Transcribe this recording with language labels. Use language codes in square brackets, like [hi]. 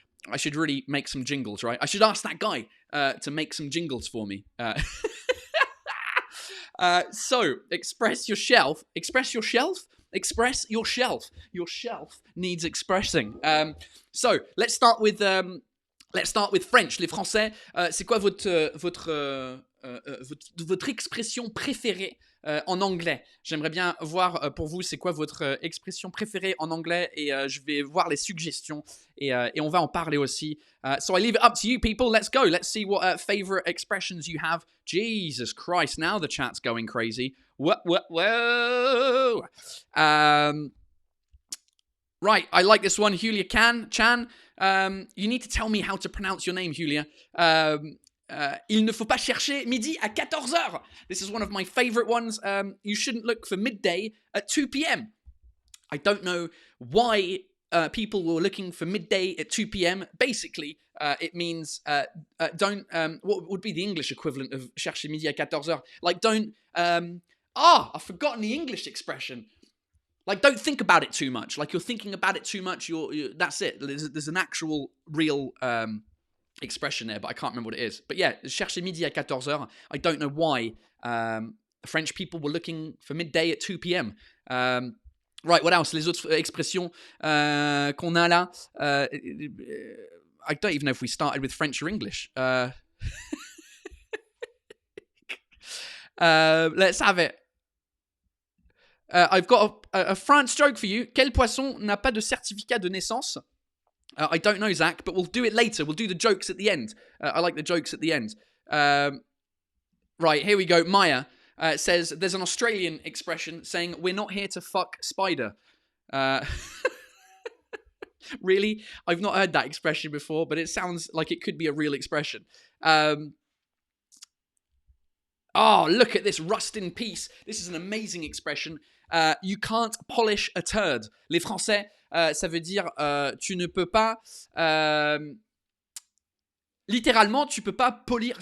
[en] I should really make some jingles, right? I should ask that guy to make some jingles for me. So, express your shelf. Express your shelf? Express your shelf. Your shelf needs expressing. So, let's start with French. [fr] Les Français, c'est quoi votre expression préférée en anglais? J'aimerais bien voir pour vous c'est quoi votre expression préférée en anglais et je vais voir les suggestions et on va en parler aussi. [en] So I leave it up to you people. Let's go. Let's see what favorite expressions you have. Jesus Christ, now the chat's going crazy. Whoa. Right, I like this one. Julia Chan. You need to tell me how to pronounce your name, Julia. [fr] Il ne faut pas chercher midi à 14h. [en] This is one of my favorite ones. You shouldn't look for midday at 2 p.m. I don't know why people were looking for midday at 2 p.m. Basically, it means don't. What would be the English equivalent of [fr] chercher midi à 14h? [en] Like don't. I've forgotten the English expression. Like, don't think about it too much. Like, you're thinking about it too much. That's it. There's an actual, real expression there, but I can't remember what it is. But yeah, [fr] chercher midi à 14h. [en] I don't know why French people were looking for midday at 2 p.m. Right, what else? [fr] Les autres expressions qu'on a là. [en] I don't even know if we started with French or English. Let's have it. I've got a France joke for you. [fr] Quel poisson n'a pas de certificat de naissance? [en] I don't know, Zach, but we'll do it later. We'll do the jokes at the end. I like the jokes at the end. Right, here we go. Maya says, there's an Australian expression saying, we're not here to fuck spider. Really? I've not heard that expression before, but it sounds like it could be a real expression. Oh, look at this. Rust in peace. This is an amazing expression. You can't polish a turd. [fr] Les Français, ça veut dire tu ne peux pas... littéralement, tu peux pas polir.